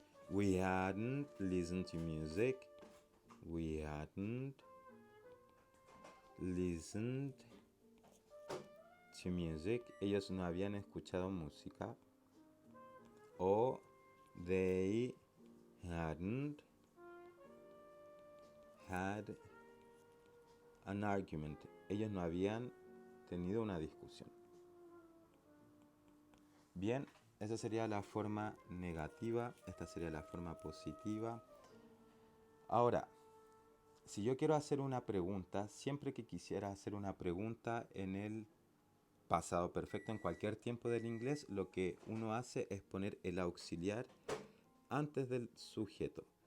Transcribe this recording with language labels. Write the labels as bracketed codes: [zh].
[en] We hadn't listened to music. We hadn't listened to music. [es] Ellos no habían escuchado música. [en] O they hadn't had an argument. [es] Ellos no habían tenido una discusión. Bien, esa sería la forma negativa, esta sería la forma positiva. Ahora, si yo quiero hacer una pregunta, siempre que quisiera hacer una pregunta en el pasado perfecto, en cualquier tiempo del inglés, lo que uno hace es poner el auxiliar antes del sujeto.